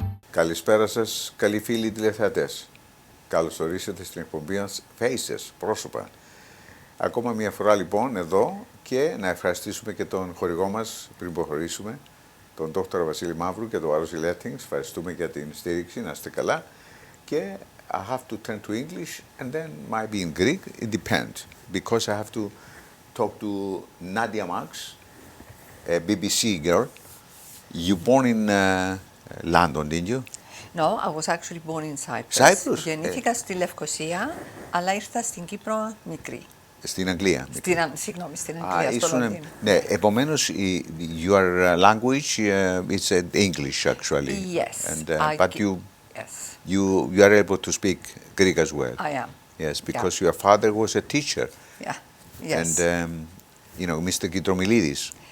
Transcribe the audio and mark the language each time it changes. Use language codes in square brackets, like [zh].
[el] Καλησπέρα σας, καλοί φίλοι τηλεθεατές. Καλώς ορίσατε στην εκπομπή μας Faces, πρόσωπα. Ακόμα μια φορά λοιπόν εδώ και να ευχαριστήσουμε και τον χορηγό μας πριν προχωρήσουμε, τον Δόκτωρα Βασίλη Μαύρου και τον Άρρωση Lettings. Ευχαριστούμε για την στήριξη, να είστε καλά. [en] Και I have to turn to English and then might be in Greek, it depends. Because I have to talk to Nadia Marks, a BBC girl. You born in London, didn't you? No, I was actually born in Cyprus. Cyprus? [el] Γεννήθηκα στη Λευκοσία, αλλά ήρθα στην Κύπρο μικρή. Στην Αγγλία. Συγγνώμη, στην Αγγλία, στο Λονδίνο. Ναι, επομένως, [en] your language is English actually. Yes. And, but yes. you are able to speak Greek as well. I am. Yes, because your father was a teacher. Yeah. Yes. And, Mr. Kitromilidis.